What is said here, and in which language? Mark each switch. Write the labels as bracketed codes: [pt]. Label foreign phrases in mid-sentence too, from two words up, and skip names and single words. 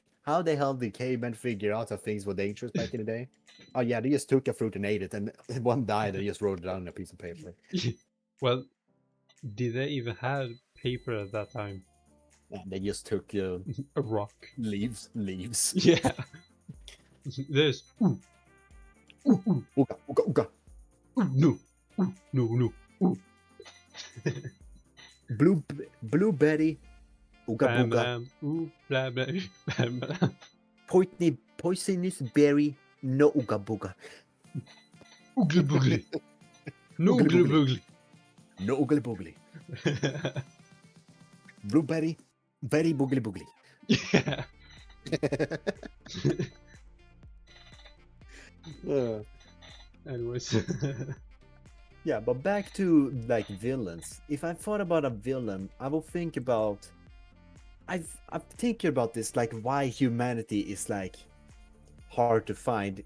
[en] How the hell did cavemen figure out that things were dangerous back in the day? Oh yeah, they just took a fruit and ate it, and one died. They just wrote it down on a piece of paper. Well, did they even have paper at that time? And they just took A rock. leaves. Yeah. There's ooh, ooh, Uga, uga, uga. ooh, no, no, ooh. Blueberry. Uga Bam, booga. bam, ooh, blah, blah, bam, bam. Poisonous berry. No uga booga. Oogly boogly. No Oogly oogly boogly. No ugly boogly. Blueberry. Very boogly boogly. Yeah. Anyways. Yeah, but back to like villains. If I thought about a villain, I will think about. I'm thinking about this, like why humanity is like hard to find.